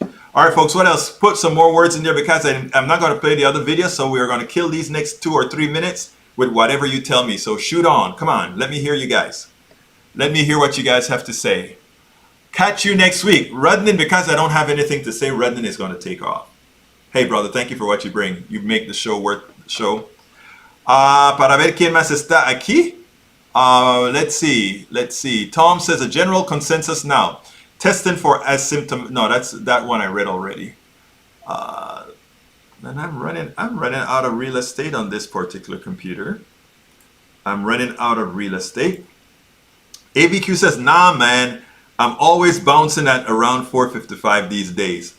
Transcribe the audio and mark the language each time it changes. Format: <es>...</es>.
<en>All right, folks, what else? Put some more words in there because I'm not going to play the other video, so we are going to kill these next 2 or 3 minutes with whatever you tell me. So shoot on. Come on. Let me hear you guys. Let me hear what you guys have to say. Catch you next week. Rudnin, because I don't have anything to say, Rudnin is going to take off. Hey, brother, thank you for what you bring. You make the show worth the show.</en> <es>Para ver quién más está aquí.</es> <en>Let's see. Tom says a general consensus now. Testing for asymptom. No, that's that one I read already. And I'm running out of real estate on this particular computer. I'm running out of real estate. AVQ says, nah, man, I'm always bouncing at around 4:55 these days.</en>